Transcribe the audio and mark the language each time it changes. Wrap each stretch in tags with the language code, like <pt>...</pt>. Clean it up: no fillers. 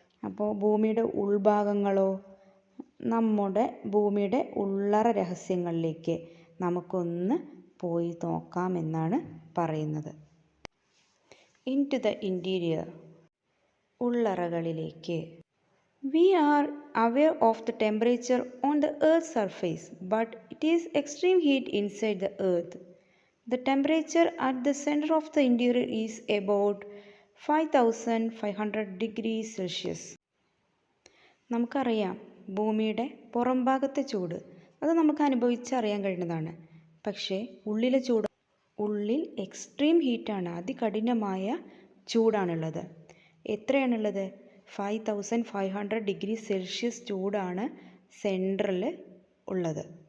<ml>അപ്പോൾ ഭൂമിയുടെ ഉൾഭാഗങ്ങളോ, നമ്മുടെ ഭൂമിയുടെ ഉള്ളറ രഹസ്യങ്ങളിലേക്ക് നമുക്കൊന്ന് പോയി നോക്കാമെന്നാണ് പറയുന്നത്.</ml> <en>into the interior,</en> <ml>ഉള്ളറകളിലേക്ക്.</ml> <en>We are aware of the temperature on the Earth's surface, but it is extreme heat inside the Earth. The temperature at the center of the interior is about 5,500 degrees Celsius.</en> <ml>നമുക്കറിയാം, ഭൂമിയുടെ പുറംഭാഗത്തെ ചൂട് അത് നമുക്ക് അനുഭവിച്ചറിയാൻ കഴിയുന്നതാണ്. പക്ഷേ ഉള്ളിൽ extreme ഹീറ്റാണ്, അതികഠിനമായ ചൂടാണുള്ളത്. എത്രയാണുള്ളത്? 5,500 degree Celsius ചൂടാണ് സെൻട്രൽ ഉള്ളത്.</ml>